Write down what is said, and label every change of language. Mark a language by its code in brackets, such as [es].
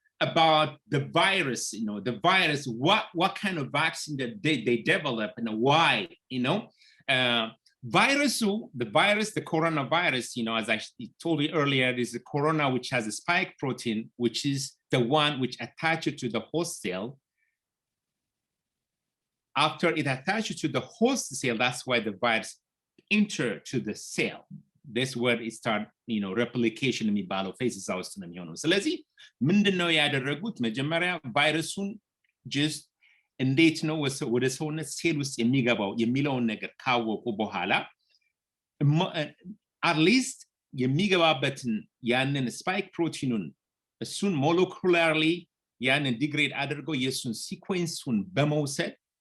[en] about the virus, the virus, what kind of vaccine that they develop and why, the virus, the coronavirus, as I told you earlier, is the corona, which has a spike protein, which is the one which attaches to the host cell. After it attaches to the host cell, that's why the virus enter to the cell. That's where it start, replication [am] የሚባለው phases ውስጥ ነው የሚሆነው። ስለዚህ ምንድነው ያደረጉት? መጀመሪያ ቫይረሱን just እንዴት ነው ወደ ሰውነት ሴል ውስጥ የሚገባው የሚለውን ነገር ካወቁ በኋላ [en] at least [am] የሚገባበትን ያንን ስፓይክ ፕሮቲኑን እሱን molecularly ያንን ዲግሬድ አድርገው የሱን ሲኩዌንሱን በመውሰድ